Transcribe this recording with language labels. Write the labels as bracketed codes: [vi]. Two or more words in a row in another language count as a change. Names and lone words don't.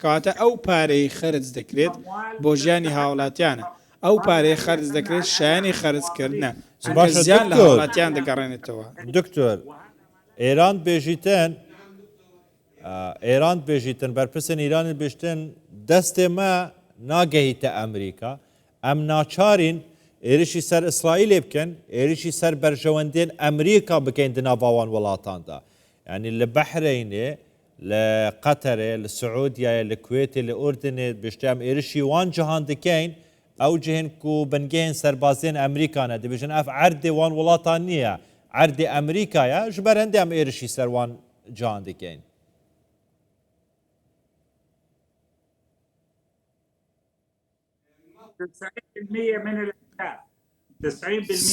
[ckb] کەواتە ئەو پارەی خەرج دەکرێت بۆ ژیانی هاوڵاتیانە، ئەو پارەی خەرج دەکرێت شایانی خەرجکردنە، زیان لە هاوڵاتیان دەگەڕێنێتەوە. [ku] دکتۆر ئێران بێژیتن بەرپرسن ئیرانی بێشتن دەستێ me nagehîte Emerîka, em naçarîn êrişî ser İsraîlê bikin, êrişî ser berjewendên Emerîka bikin di nava wan welatan da. Yani li Behrênê, li Qeterê, li Siûdiyayê, li Kuwêtê, li Urdunê bişte em êrişî wan cihan dikin, او جهن کو بنگهن سربازین امریکانه دبیجن اف عرض وان ولاتان نیه عرض امریکایا جبرند ام ایرشی سروان جان دکین [ar] 90% من الأهداف 90%